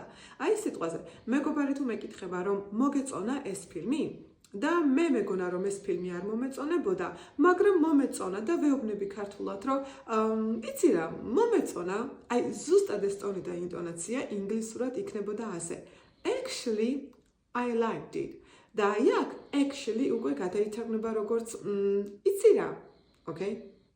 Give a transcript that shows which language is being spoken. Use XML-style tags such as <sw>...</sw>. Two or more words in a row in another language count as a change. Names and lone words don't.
<ka>აი სიტყვაზე, მეგობარი თუ მეკითხება, რომ მოგეწონა ეს ფილმი? და მე მეგონა რომ ეს ფილმი არ მომეწონებოდა, მაგრამ მომეწონა და ვეუბნები ქართულად, რომ იცი რა, მომეწონა, აი ზუსტად ეს ტონი და ინტონაცია ინგლისურად იქნებოდა ასე.</ka> <en>Actually, I liked it.</en> <ka>და აი აქ actually უკვე გადაითარგმნება როგორც იცი რა, okay?</ka>